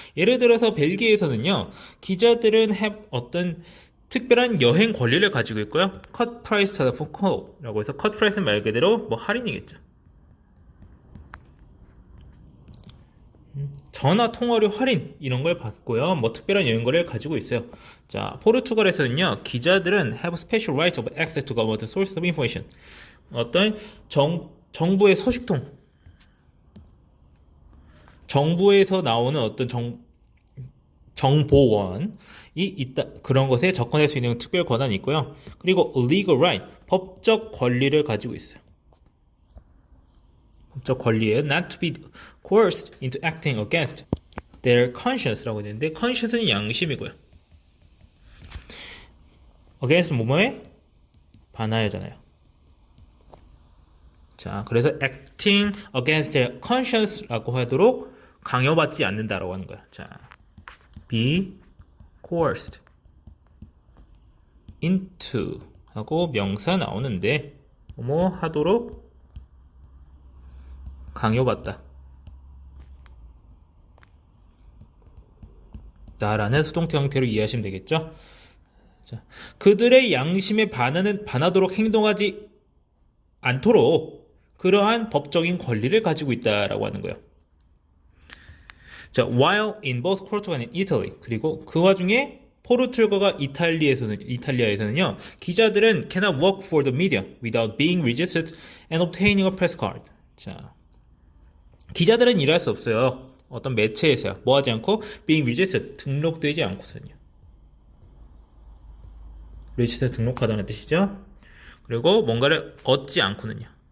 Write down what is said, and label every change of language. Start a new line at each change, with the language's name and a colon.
Korean: 예를 들어서 벨기에에서는요, 기자들은 어떤 특별한 여행 권리를 가지고 있고요.
English: cut price telephone call
Korean: 라고 해서 cut price는 말 그대로 뭐 할인이겠죠. 전화 통화료 할인 이런 걸 받고요. 뭐 특별한 여행권을 가지고 있어요. 자, 포르투갈에서는요, 기자들은
English: have special right of access to government sources of information.
Korean: 어떤 정부의 서식통, 정부에서 나오는 어떤 정보원이 있다, 그런 것에 접근할 수 있는 특별 권한이 있고요. 그리고 legal right, 법적 권리를 가지고 있어요. 법적 권리에
English: not to be coerced into acting against their conscience라고
Korean: 되는데 conscience는 양심이고요. against 뭐뭐에 반하여잖아요. 자, 그래서
English: acting against their conscience
Korean: 라고 하도록 강요받지 않는다라고 하는 거야. 자,
English: be coerced into
Korean: 하고 명사 나오는데 뭐 하도록 강요받다 라는 수동태 형태로 이해하시면 되겠죠. 자, 그들의 양심에 반하도록 행동하지 않도록 그러한 법적인 권리를 가지고 있다라고 하는 거예요.
English: 자, while in both Portugal and Italy
Korean: 그리고 그 와중에 포르투갈과 이탈리아에서는요, 기자들은
English: cannot work for the media without being registered and obtaining a press card.
Korean: 자, 기자들은 일할 수 없어요. 어떤 매체에서요. 뭐 하지 않고
English: being registered
Korean: 등록되지 않고서는요. register 등록하다는 뜻이죠. 그리고 뭔가를 얻지 않고는요.